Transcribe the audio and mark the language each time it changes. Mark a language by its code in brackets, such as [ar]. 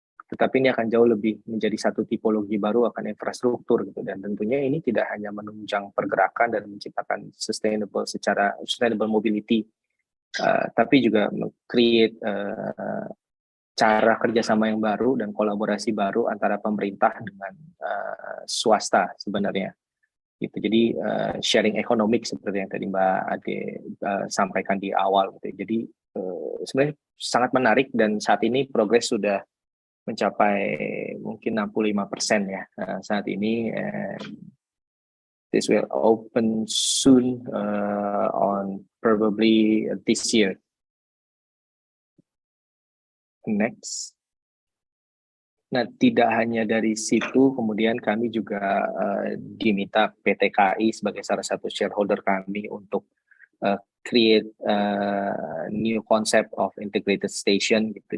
[id] tetapi ini akan jauh lebih menjadi satu tipologi baru akan infrastruktur gitu, dan tentunya ini tidak hanya menunjang pergerakan dan menciptakan sustainable mobility, tapi juga create cara kerjasama yang baru dan kolaborasi baru antara pemerintah dengan swasta sebenarnya gitu. Jadi sharing ekonomik seperti yang tadi Mbak Ade sampaikan di awal gitu. Jadi sebenarnya sangat menarik, dan saat ini progres sudah mencapai mungkin 65% ya saat ini. [en] This will open soon on probably this year. Next. [id] Nah, tidak hanya dari situ, kemudian kami juga diminta PT KAI sebagai salah satu shareholder kami untuk [en] create new concept of integrated station [id] gitu.